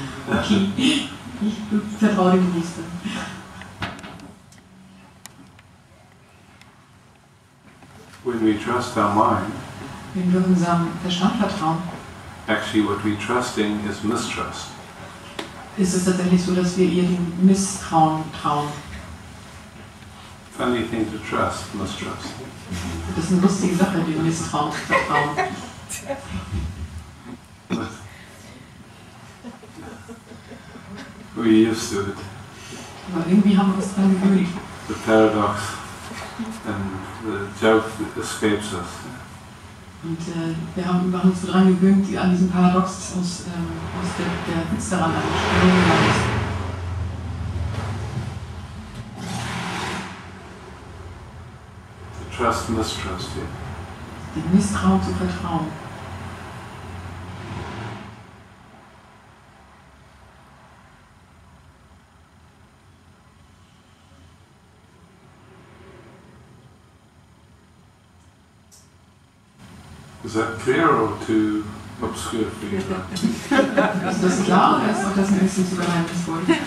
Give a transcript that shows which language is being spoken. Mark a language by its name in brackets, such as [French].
[German] Okay, ich vertraue dem Nächsten. [English] When we trust our mind, [German] wenn wir unserem Verstand vertrauen, [English] actually what we're trusting is mistrust. [German] Ist es tatsächlich so, dass wir ihr dem Misstrauen trauen. [English] Funny thing to trust, mistrust. [German] Das ist eine lustige Sache, dem Misstrauen zu vertrauen. [English] We're used to it. [German] Aber irgendwie haben wir uns dran gewöhnt. [English] The paradox and the joke escapes us. [German] Und wir haben uns so dran gewöhnt, an diesem Paradox uns der Witz daran angegangen ist. [English] To trust, mistrust, yeah. [German] Dem Misstrauen zu vertrauen. [English] Is that clear or too obscure for you? [German] Ist das klar oder ist auch das ein bisschen zu geheimnisvoll?